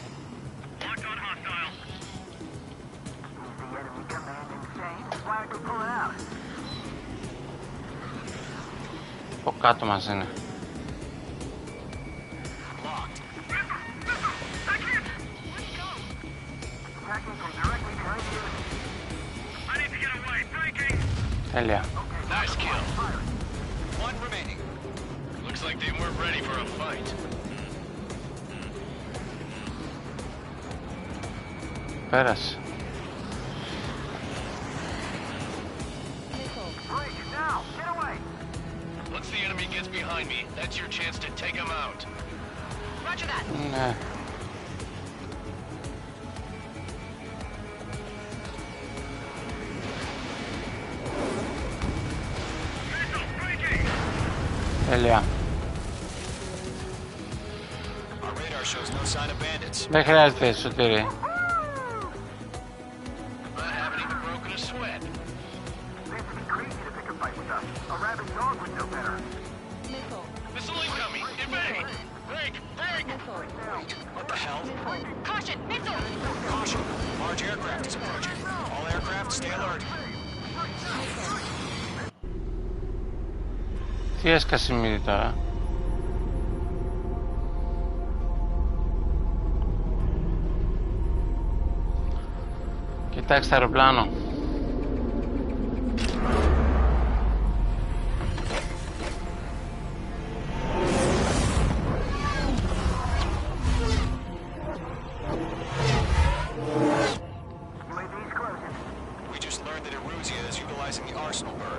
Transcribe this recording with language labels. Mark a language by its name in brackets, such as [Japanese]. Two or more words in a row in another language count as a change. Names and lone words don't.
[Greek] Από κάτω μας είναι. Τέλεια. [English] Nice kill. One remaining. Looks like they weren't ready for a fight. [Greek] Πέρασε. [English] Once the enemy gets behind find me, that's your chance to take him out. Roger that. [Greek] Ναι. Τέλεια. [English] Our radar shows no sign of bandits. [Greek] Δεν χρειάζεται Σωτήρη. [English] Missile incoming! Evade! Break! Break! What the hell? Caution! Missile! Caution! Large aircraft is approaching. All aircraft, stay alert. [Greek] Τι έσκασε μύτη τώρα. Κοιτάξτε αεροπλάνο. [English] We just learned that Eruzia is utilizing the Arsenal bird.